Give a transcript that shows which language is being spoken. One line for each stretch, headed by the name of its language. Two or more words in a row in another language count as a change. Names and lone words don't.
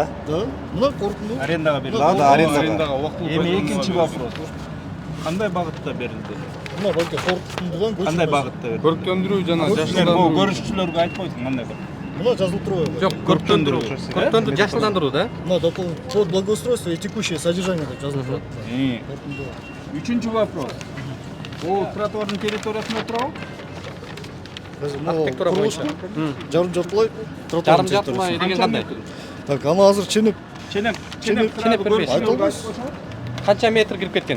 Kyrgyz: Да, мына корутунду Арендага берилди. Да, арендага. Эми экинчи вопрос. Кандай багытта берилди? мына балки корутундудан Кандай багытта берилди? Көрктөндүрүү жана Бул жашылдандыруу. көрүшчүлөргө айтпойсуң кандай бар? мына жазылып турбайбы? жок, көрктөндүрүү. Көрктөндүрүү, жашылдандыруу да. Мына
Russian: под благоустройство и текущее содержание
Kyrgyz: деп жазылып турат. Корутунду. Үчүнчү вопрос. Бул тротуардын территориясында турабы? Архитектура боюнча. Жарым жартылай тротуар. Жарым жартылай деген кандай? Так, аны азыр ченеп Ченеп бербейсиз. айта албайсыз. Канча метр кирип кеткен?